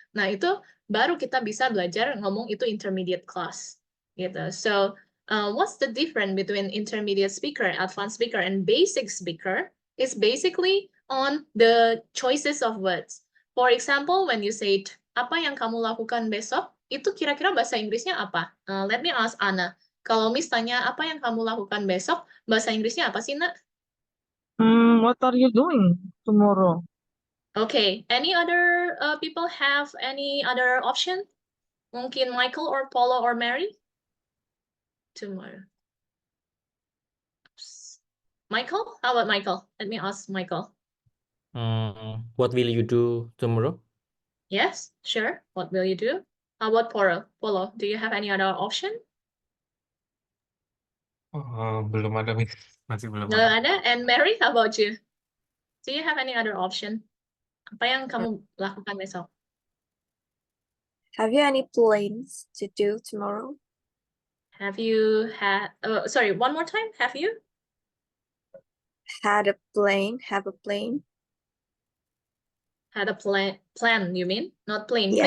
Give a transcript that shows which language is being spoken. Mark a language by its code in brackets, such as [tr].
[id] Nah, itu baru kita bisa belajar ngomong itu intermediate class gitu. [en] So, what's the difference between intermediate speaker, advanced speaker, and basic speaker? It's basically on the choices of words. For example, when you say, [id] apa yang kamu lakukan besok? Itu kira-kira bahasa Inggrisnya apa? [en] Let me ask Anna. [id] Kalau Miss tanya, apa yang kamu lakukan besok? Bahasa Inggrisnya apa sih, Nak? [en] What are you doing tomorrow? Okay. Any other people have any other option? Mungkin Michael or Paula or Mary? Tomorrow. Oops. Michael? How about Michael? Let me ask Michael. What will you do tomorrow? Yes, sure. What will you do? How about Paula? Paula, do you have any other option? [id] Belum ada, Miss. Masih belum [en] No ada. And Mary, how about you? Do you have any other option? [id] Apa yang kamu lakukan besok? [en] Have you any plans to do tomorrow? Have you had, sorry, one more time. Have you? Have a plan? Had a plan, you mean? Not plane. Yeah.